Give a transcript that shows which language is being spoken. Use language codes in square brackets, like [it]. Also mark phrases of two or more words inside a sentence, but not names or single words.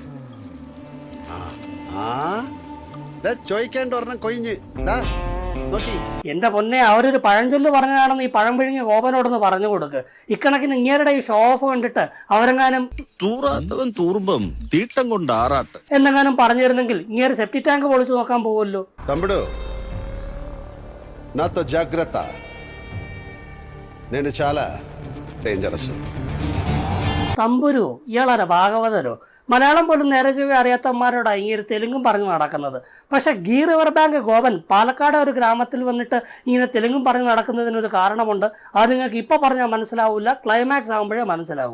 [ml] ചോദിക്കേണ്ട ഒരെണ്ണം കൊഴിഞ്ഞ് നോക്കി. എന്റെ പൊന്നെ, അവരൊരു പഴഞ്ചൊല്ല് പറഞ്ഞതാണെന്ന് ഈ പഴം പിഴിഞ്ഞ ഗോപനോടൊന്ന് പറഞ്ഞു കൊടുക്ക്. ഇക്കണക്കിന് ഇങ്ങേരുടെ ഈ [en] show off [ml] കണ്ടിട്ട് അവരെങ്ങാനും തൂറാത്തവൻ തൂറുമ്പം തീട്ടം കൊണ്ട് ആറാട്ട് എന്നെങ്ങാനും പറഞ്ഞിരുന്നെങ്കിൽ ഇങ്ങേര് [en] septic tank [ml] പൊളിച്ചു നോക്കാൻ പോകുമല്ലോ. [te] తమ్ముడు నాతో జాగ్రత్త, నేను చాలా డేంజరస్. [ml] തമ്പുരു, ഇയാളാര ഭാഗവതരോ? മലയാളം പോലും നേരെ ചൊവ്വേ അറിയാത്തമാരോടാ ഇങ്ങനെ തെലുങ്കും പറഞ്ഞു നടക്കുന്നത്. പക്ഷെ ഗീ റിവർ ബാങ്ക് ഗോപൻ പാലക്കാട് ഒരു ഗ്രാമത്തിൽ വന്നിട്ട് ഇങ്ങനെ തെലുങ്കും പറഞ്ഞു നടക്കുന്നതിനൊരു കാരണമുണ്ട്. അത് നിങ്ങൾക്ക് ഇപ്പൊ പറഞ്ഞാൽ മനസ്സിലാവില്ല, ക്ലൈമാക്സ് ആകുമ്പോഴേ മനസ്സിലാവൂ.